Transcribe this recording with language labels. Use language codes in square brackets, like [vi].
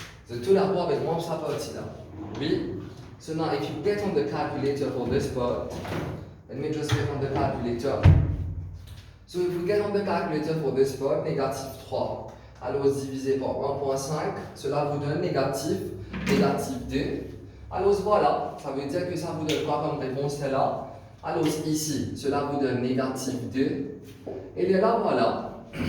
[fr] Je te l'apprends avec moi, ça partie là. Oui. [en] So now if you get on the calculator for this part, let me just get on the calculator. So if we get on the calculator for this part, [fr] négatif 3. Alors divisé par 1.5, cela vous donne négatif 2. Alors voilà, ça veut dire que ça vous donne quoi comme réponse là? Alors ici, cela vous donne négatif 2. Et là, voilà.